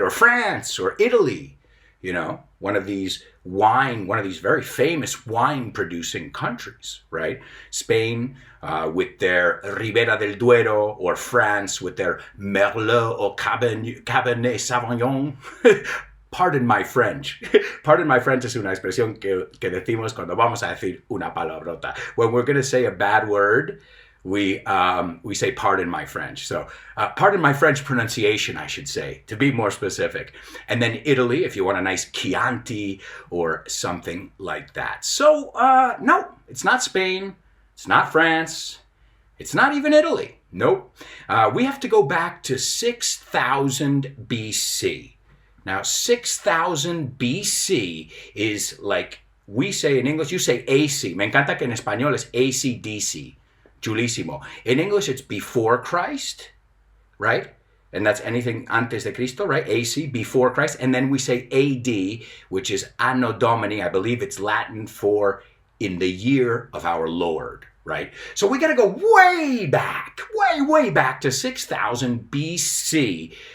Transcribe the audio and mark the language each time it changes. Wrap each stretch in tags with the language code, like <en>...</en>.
<en>Or France or Italy, one of these very famous wine producing countries, right? Spain with their Ribera del Duero, or France with their Merlot or Cabernet Sauvignon. Pardon my French. Pardon my French</en> <es>es una expresión que decimos cuando vamos a decir una palabrota.</es> <en>When we're going to say a bad word, we say pardon my French. So pardon my French pronunciation, I should say, to be more specific. And then Italy, if you want a nice Chianti or something like that. So no, it's not Spain. It's not France. It's not even Italy. Nope. We have to go back to 6000 BC. Now, 6000 BC is like we say in English, you say AC.</en> <es>Me encanta que en español es AC/DC. Chulísimo.</es> <en>In English, it's before Christ, right? And that's anything</en> <es>antes de Cristo,</es> <en>right? AC, before Christ. And then we say AD, which is Anno Domini. I believe it's Latin for in the year of our Lord, right? So we got to go way back to 6000 BC.</en>